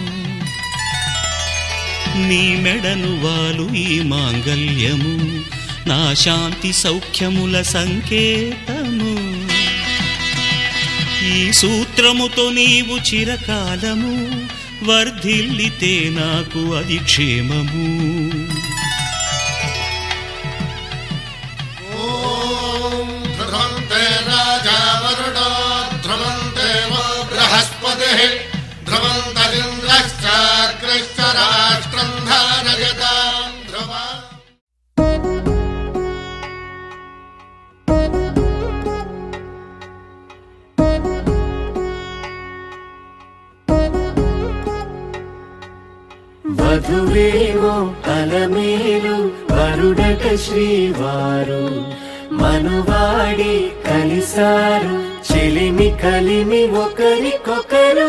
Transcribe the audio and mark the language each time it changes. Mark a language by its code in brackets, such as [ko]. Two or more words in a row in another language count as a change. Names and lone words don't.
[te] నీ మెడను వాలు ఈ మాంగల్యము నా శాంతి సౌఖ్యముల సంకేతము. ఈ సూత్రముతో నీవు చిరకాలము వర్ధిల్లితే నాకు అది క్షేమము. [sa] ध्रुवन्ते राजा वरुणो ध्रुवन्ते वो बृहस्पतिः ध्रुवन्तरिन्द्रश्चाग्रश्च राष्ट्रं धारयतां ध्रुवा. [te] వధువేవో అలమేలు వరుడట శ్రీవారు మనువాడి కలిసారు చెలిమి కలిమి ఒకరికొకరు.